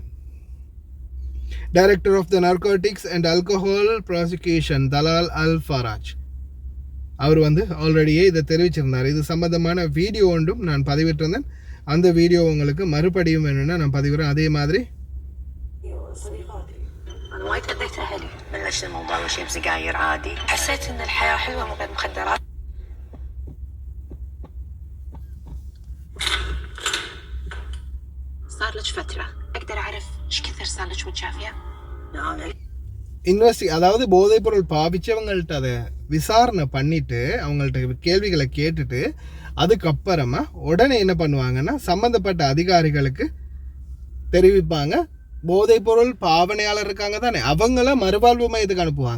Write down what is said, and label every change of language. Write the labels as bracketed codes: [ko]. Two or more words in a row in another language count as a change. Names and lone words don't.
[en] Director of the Narcotics and Alcohol Prosecution [ta] தலால் அல் ஃபராஜ் அவர் ஆல்ரெடியே இதை தெரிவிச்சிருந்தார். இது சம்பந்தமான வீடியோ ஒன்றும் நான் பதிவிட்டிருந்தேன். அந்த வீடியோ உங்களுக்கு மறுபடியும் வேணும்னா நான் பதிவிடுறேன். அதே மாதிரி [ar] أنا وايد أذيت أهلي بلشت الموضوع وشي بسجاير عادي حسيت إن الحياة حلوة من غير مخدرات صار لك فترة أقدر أعرف إيش كثر صار لك متشافية؟ [ta] அதாவது போதைப் பொருள் பாவிச்சவங்கள்ட்ட அதை விசாரணை பண்ணிட்டு அவங்கள்ட்ட கேள்விகளை கேட்டுட்டு அதுக்கப்புறமா உடனே என்ன பண்ணுவாங்கன்னா சம்மந்தப்பட்ட அதிகாரிகளுக்கு தெரிவிப்பாங்க. போதைப் பொருள் பாவனையாளர் இருக்காங்க தானே, அவங்கள மறுவாழ்வு மையத்துக்கு அனுப்புவாங்க.